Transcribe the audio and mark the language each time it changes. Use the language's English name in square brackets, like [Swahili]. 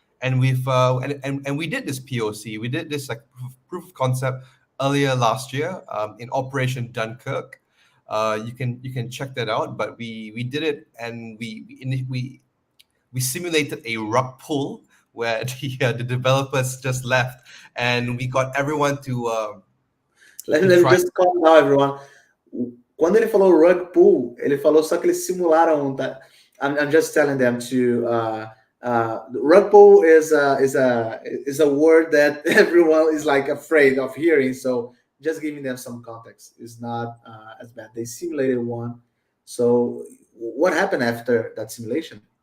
[English] And we did this POC, we did this like proof of concept earlier last year in Operation Dunkirk. You can check that out. But we did it, and we simulated a rug pull where the developers just left, and we got everyone to Let me try. just calm down, everyone. [Portuguese] Quando ele falou rug pull, ele falou só que eles simularam, tá? [English] I'm just telling them to rug pull is a word that everyone is like afraid of hearing. So just giving them some context is not as bad. They simulated one. So what happened after that simulation?